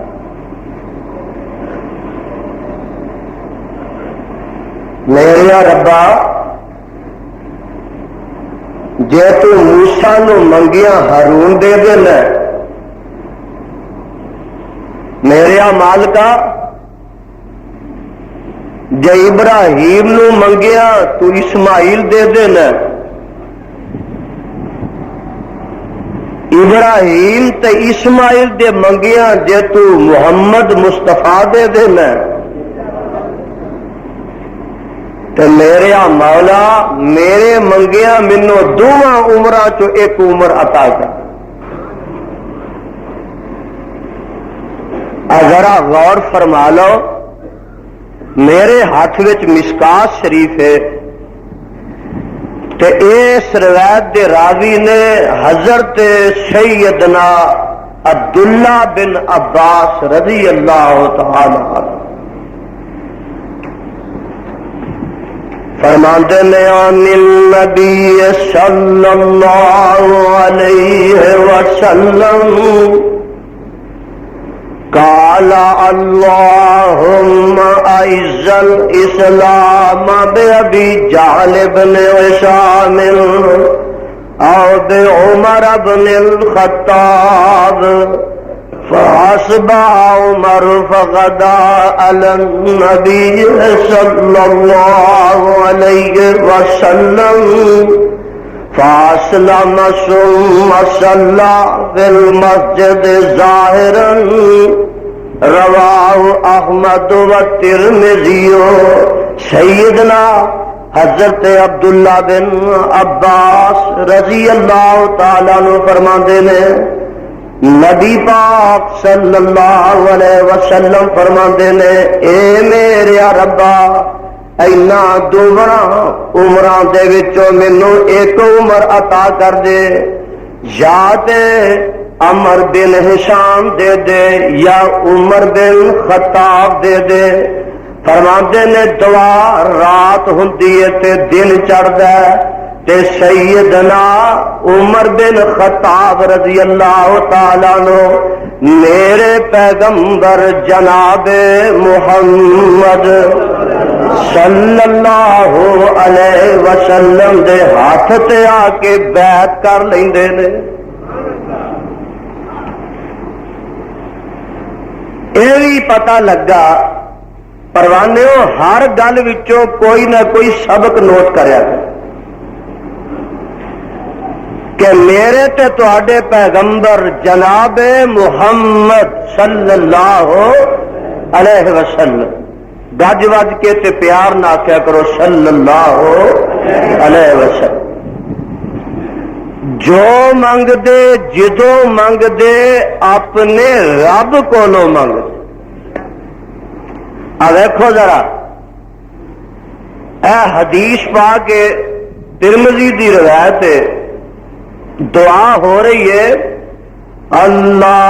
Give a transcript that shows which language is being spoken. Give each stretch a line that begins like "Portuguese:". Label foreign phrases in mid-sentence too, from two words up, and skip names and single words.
Punjabi: میرے ربا جے تو موسیٰ نو منگیاں ہارون دے دینا میرے مالکا، جے ابراہیم نو منگیا تو اسماعیل دے دینا. ابراہیم تے اسماعیل دے منگیا جے تو محمد مصطفیٰ دے دینا. تے میرے مولا میرے منگیا منو دونوں عمراں چو ایک عمر عطا کر. ذرا غور فرما لو، میرے ہاتھ وچ مشکات شریف ہے تے اس روایت دے راوی نے حضرت سیدنا عبداللہ بن عباس
Arabic: رضی اللہ تعالی عنہ
Urdu: فرماتے ہیں
Arabic: عن النبی صلی اللہ علیہ وسلم قال اللهم اعز الاسلام بابي جهل بن هشام او بعمر بن الخطاب فاصبح عمر فغدا على النبي صلى الله عليه وسلم فاسلم ثم صلى في المسجد ظاهرا رواه احمد والترمذي.
Punjabi: سیدنا حضرت عبداللہ بن عباس
Arabic: رضی اللہ تعالیٰ عنہ
Punjabi: فرماندے نے نبی پاک
Arabic: صلی اللہ علیہ وسلم
Punjabi: فرماندے نے اے میرے ربا اینا دوبرا عمراں دے وچوں مینوں ایک عمر عطا کر دے، یا تے عمر بن ہشام دے دے یا عمر بن خطاب دے دے. فرماندے نے دعا رات ہوندی ہے تے دن چڑھدا ہے تے سیدنا عمر بن خطاب
Arabic: رضی اللہ تعالیٰ عنہ
Punjabi: میرے پیغمبر جناب محمد
Arabic: صلی اللہ علیہ وسلم
Punjabi: دے ہاتھ تے آ کے بیعت کر لیندے نے. یہ بھی پتہ لگا پروانیو ہر گل وچوں کوئی نہ کوئی سبق نوٹ کریا کہ میرے تے تواڈے پیغمبر جناب محمد
Arabic: صلی اللہ علیہ وسلم
Punjabi: گج وج کے تے پیار نہ کیا کرو
Arabic: صلی اللہ علیہ وسلم.
Punjabi: جو منگ دے جدوں منگ دے اپنے رب کو منگ دے. دیکھو ذرا اے حدیث پا کے ترمذی دی روایت ہے، دعا ہو رہی ہے اللہم